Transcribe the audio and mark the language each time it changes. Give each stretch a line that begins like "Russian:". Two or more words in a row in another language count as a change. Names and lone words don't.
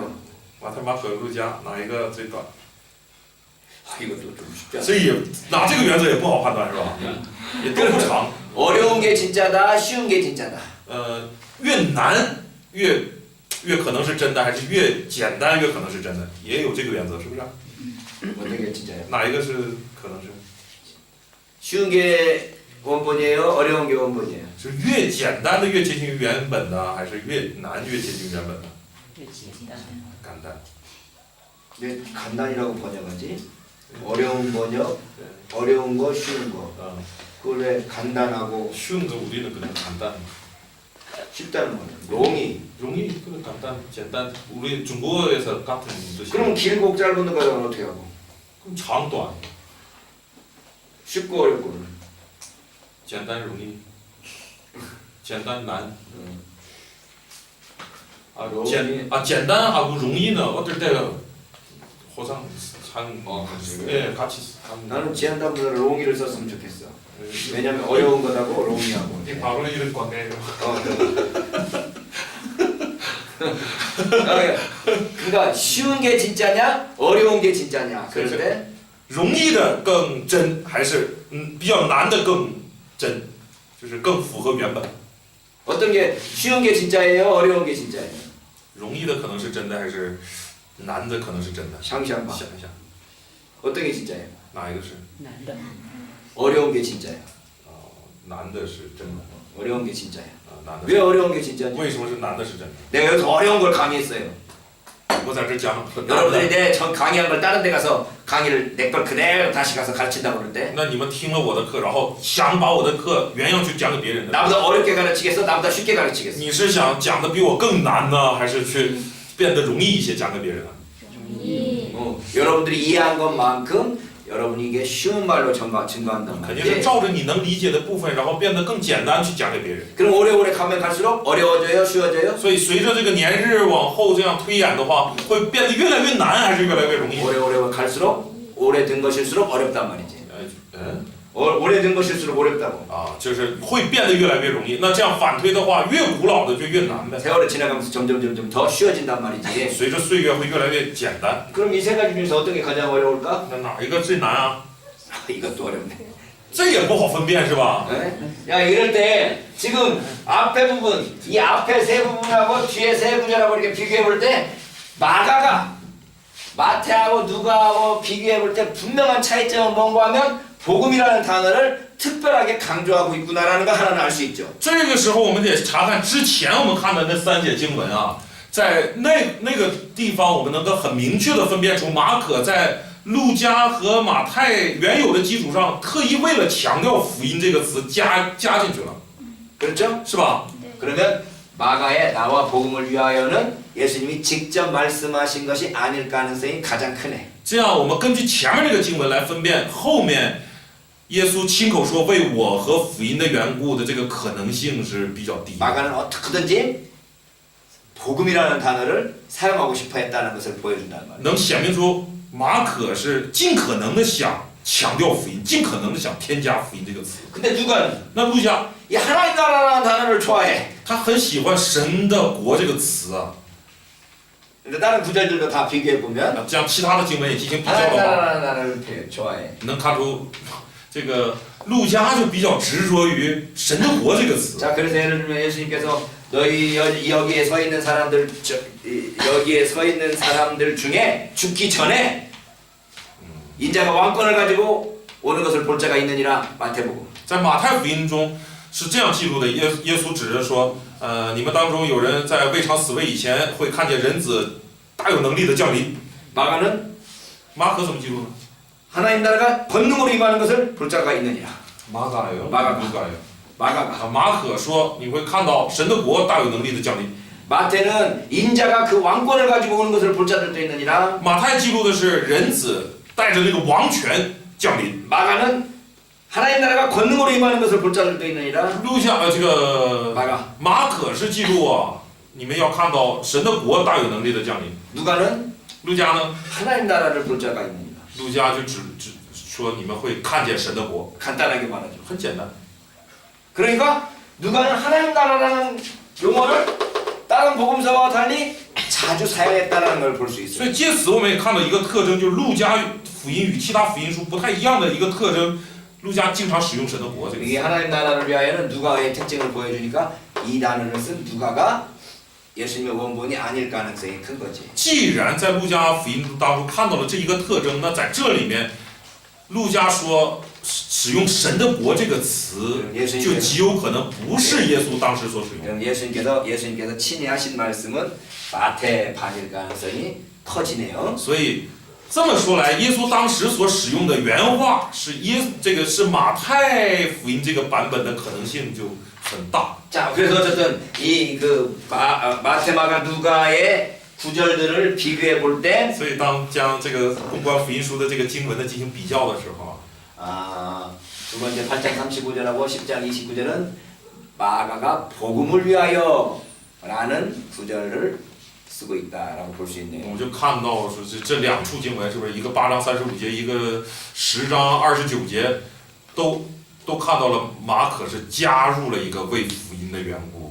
Chinese: 马太、马可、路加哪一个最短？
Korean: 이것도 좀 쉽지 않아.
Chinese: 所以也拿这个原则也不好判断是吧？也都不长。
Korean: 어려운 게 진짜다, 쉬운 게 진짜다.
Chinese: 越难越可能是真的，还是越简单越可能是真的？也有这个原则，是不是？
Korean: 어떤 게 진짜예요?
Chinese: 哪一个是可能是？
Korean: 쉬운 게 원본이에요, 어려운 게 원본이에요.
Chinese: 是越简单的越接近于原本呢，还是越难越接近于原本呢？简单。
Korean: 왜 간단이라고 번역하지? 어려운 번역, 어려운 거, 쉬운 거. 그걸 왜 간단하고 쉬운 거 우리는 그냥 간단. 쉽다는 거예요. 롱이. 容易 그냥 간단,
Chinese: 简单.
Korean: 우리 중국어에서 같은 뜻이. 그럼 길고 짧은 거는 어떻게 하고? 그럼 장, 短. 쉽고 어렵고는.
Chinese: 简单容易. 简单难.
Korean: 简单하고 容易 는 어떨 때 호상 상 예, 같이 나는 지한단보다 롱이를 썼으면 좋겠어. 왜냐면 어려운 거다고 롱이하고. 바로 이런 관계예요. 그러니까 쉬운 게 진짜냐, 어려운 게 진짜냐. 그런데
Chinese: 容易的更真，还是比较难的更真，就是更符合原本。
Korean: 어떤 게 쉬운 게 진짜예요, 어려운 게 진짜예요.
Chinese: 容易的可能是真的，还是难的可能是真的？
Korean: 상상봐.
Chinese: 想一想，
Korean: 어떤 게 진짜예요?
Chinese: 哪一个是？
Korean: 어려운 게 진짜예요.
Chinese: 难的是真的，
Korean: 어려운 게 진짜예요.
Chinese: 难的
Korean: 왜
Chinese: 是。
Korean: 어려운 게 진짜냐?
Chinese: 为什么是难的是真的？
Korean: 내가 여기서 어려운 걸 강의했어요.
Chinese: 我在这讲很大
Korean: 여러분들이
Chinese: 的。
Korean: 내 전 강의한 걸 다른 데 가서 강의를 내 걸 그대로 다시 가서 가르친다고 그럴 때
Chinese: 那你们听了我的课，然后想把我的课原样去讲给别人的，
Korean: 나보다 어렵게 가르치겠어? 나보다 쉽게 가르치겠어?
Chinese: 你是想讲的比我更难呢，还是去变得容易一些讲给别人呢？
Korean: 여러분들이 이해한 것만큼 여러분이 이게 쉬운 말로 증거한단
Chinese: 肯定是
Korean: 말이에요.
Chinese: 照着你能理解的部分，然后变得更简单去讲给别人。
Korean: 그럼 오래오래 가면 갈수록 어려워져요? 쉬워져요?
Chinese: 所以随着这个年日往后这样推演的话，会变得越来越难，还是越来越容易？
Korean: 오래오래 갈수록 오래된 것일수록 어렵단 말이지.
Chinese: 嗯。
Korean: 오래된 것일수록 어렵다고.
Chinese: 啊，就是会变得越来越容易。那这样反推的话，越古老的就越难呗。
Korean: 세월이 지나가면서 점점 더 쉬워진단 말이지.
Chinese: 随着岁月会越来越简单。
Korean: 그럼 이 세 가지 중에서 어떤 게 가장 어려울까?
Chinese: 那哪一个最难啊？
Korean: 이것도 어렵네.
Chinese: 这也不好分辨是吧？
Korean: 야 이럴 때 지금 앞에 부분, 이 앞에 세 부분하고 뒤에 세 구절하고 이렇게 비교해 볼 때 마가가 마태하고 누가하고 비교해 볼 때 분명한 차이점은 뭔가 하면 복음이라는 단어를 특별하게 강조하고 있구나라는 거 하나는 알 수 있죠.
Chinese: 这个时候我们得查看之前我们看的那三节经文啊，在那个地方我们能够很明确的分辨出马可在路加和马太原有的基础上，特意为了强调福音这个词加进去了，
Korean: 그렇죠?
Chinese: 是吧？
Korean: 그러면 마가의 나와 복음을 위하여는 예수님이 직접 말씀하신 것이 아닐 가능성이 가장 크네.
Chinese: 这样我们根据前面这个经文来分辨后面耶稣亲口说为我和福音的缘故的这个可能性是比较低的。
Korean: 마가는 어떻게든지 복음이라는 단어를 사용하고 싶어 했다는 것을 보여준다는 말이에요.
Chinese: 能显明出马可是尽可能的想强调福音，尽可能的想添加福音这个词。
Korean: 근데 누가는
Chinese: 那路加
Korean: 이 하나님 나라라는 단어를 좋아해.
Chinese: 他很喜欢神的国这个词啊。
Korean: 근데 다른 구절들도 다 비교해 보면
Chinese: 那这样其他的经文也进行比较
Korean: 하나님
Chinese: 的话，
Korean: 나라라는 단어를 좋아해.
Chinese: 能看出这个路加就比较执着于神的国这个词。
Korean: 자 그래서 예를 들면 예수님께서 너희 여기에 서 있는 사람들 여기에 서 있는 사람들 중에 죽기 전에 인자가 왕권을 가지고 오는 것을 볼 자가 있느니라 마태복음.
Chinese: 在马太福音中是这样记录的，耶稣指着说，你们当中有人在未尝死位以前会看见人子大有能力的降临。
Korean: 마가는
Chinese: 马可怎么记录呢？
Korean: 하나님 나라가 권능으로 임하는 것을 볼 자가 있느니라.
Chinese: 马可有，
Korean: 마가가
Chinese: 马可有。
Korean: 마가가
Chinese: 马可说你会看到神的国大有能力的降临。
Korean: 마태는 인자가 그 왕권을 가지고 오는 것을 볼 자들도 있느니라.
Chinese: 马太记录的是人子带着那个王权降临。
Korean: 마가는 하나님 나라가 권능으로 임하는 것을 볼 자들도 있느니라.
Chinese: 路加这个
Korean: 마가
Chinese: 马可是记录啊，你们要看到神的国大有能力的降临。
Korean: 누가는
Chinese: 路加呢？
Korean: 하나님 나라를 볼 자가 있느니라.
Chinese: 路加就只说你们会看见神的国，
Korean: 간단하게 말하죠.
Chinese: 很简单。
Korean: 그러니까 누가는 하나님 나라라는 용어를 다른 복음서와 달리 자주 사용했다는 걸 볼 수
Chinese: 所
Korean: 있어요.
Chinese: 以借此我们也看到一个特征，就是路加福音与其他福音书不太一样的一个特征。路加经常使用神的国这个
Korean: 이게
Chinese: 词。
Korean: 하나님 나라를 위하여는 누가의 특징을 보여주니까 이 단어를 쓴 누가가 예수님의 원본이 아닐 가능성이 큰 거지.
Chinese: 既然在路加福音当中看到了这一个特征，那在这里面，路加说使用神的国这个词，就极有可能不是耶稣当时所使用的。
Korean: 그럼 예수님께서 친히 하신 말씀은 마태 반일 가능성이 커지네요.
Chinese: 所以这么说来，耶稣当时所使用的原话是这个是马太福音这个版本的可能性就很大。
Korean: 자, 그래서 어쨌든 이 그 마태 마가 누가의 구절들을 비교해 볼 때
Chinese: 所以当将这个公关福音书的这个经文的进行比较的时候，
Korean: 두 번째 8장 35절하고 10장 29절은 마가가 복음을 위하여 라는 구절을 쓰고 있다라고 볼 수
Chinese: 我
Korean: 있네요.
Chinese: 们就看到说这两处经文是不是一个8章35节，一个10章29节，都看到了马可是加入了一个为福音的缘故。